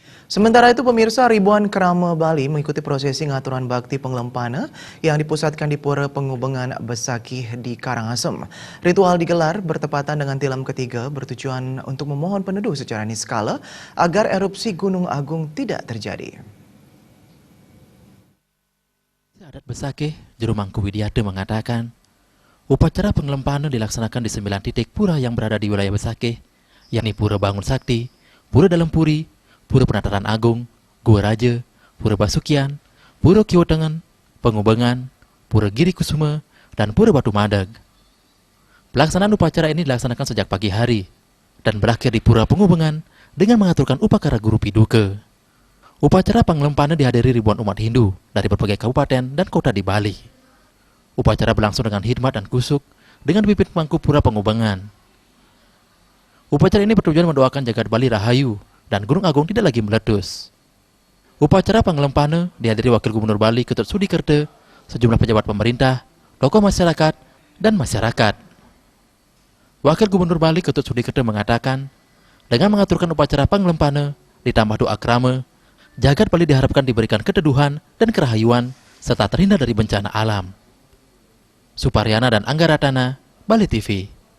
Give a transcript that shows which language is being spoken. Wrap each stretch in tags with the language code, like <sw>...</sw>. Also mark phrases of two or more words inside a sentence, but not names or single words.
<id>Sementara itu pemirsa, ribuan kerama Bali mengikuti prosesi ngaturan bakti penglempana yang dipusatkan di Pura Pengubengan Besakih di Karangasem. Ritual digelar bertepatan dengan tilam ketiga bertujuan untuk memohon peneduh secara niskala agar erupsi Gunung Agung tidak terjadi. Adat Besakih, Juru Mangku Widiade mengatakan, upacara penglempana dilaksanakan di 9 titik pura yang berada di wilayah Besakih, yakni Pura Bangun Sakti, Pura Dalam Puri, Pura Penataran Agung, Gua Raja, Pura Basukian, Pura Kiotengen, Pengubengan, Pura Giri Kusuma, dan Pura Batu Madag. Pelaksanaan upacara ini dilaksanakan sejak pagi hari dan berakhir di Pura Pengubengan dengan mengaturkan upacara Guru Piduka. Upacara penglempana dihadiri ribuan umat Hindu dari berbagai kabupaten dan kota di Bali. Upacara berlangsung dengan hikmat dan kusuk dengan pimpin pemangku Pura Pengubengan. Upacara ini bertujuan mendoakan jagat Bali Rahayu dan Gunung Agung tidak lagi meletus. Upacara penglempana dihadiri Wakil Gubernur Bali Ketut Sudikerte, sejumlah pejabat pemerintah, tokoh masyarakat, dan masyarakat. Wakil Gubernur Bali Ketut Sudikerte mengatakan, dengan mengaturkan upacara penglempana ditambah doa krama, jagat Bali diharapkan diberikan keteduhan dan kerahayuan serta terhindar dari bencana alam. Suparyana dan Angga Ratana, Bali TV.</id>